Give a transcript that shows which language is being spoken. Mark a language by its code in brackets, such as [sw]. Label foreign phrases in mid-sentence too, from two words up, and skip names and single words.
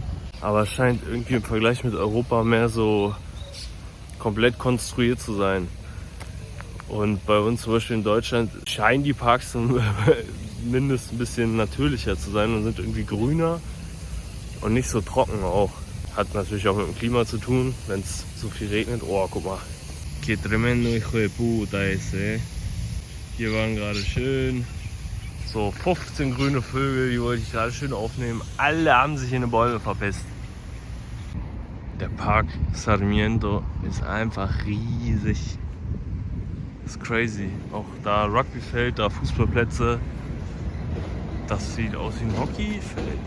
[de] Aber es scheint irgendwie im Vergleich mit Europa mehr so komplett konstruiert zu sein. Und bei uns zum Beispiel in Deutschland scheinen die Parks zumindest ein bisschen natürlicher zu sein und sind irgendwie grüner und nicht so trocken auch. Hat natürlich auch mit dem Klima zu tun, wenn es so viel regnet. Oh, guck mal. [es] Que tremendo hijo de puta ese. [de] Hier waren gerade schön So 15 grüne Vögel, die wollte ich gerade schön aufnehmen. Alle haben sich in die Bäume verpisst. Der Park Sarmiento ist einfach riesig. Das ist crazy. Auch da Rugbyfeld, da Fußballplätze. Das sieht aus wie ein Hockeyfeld.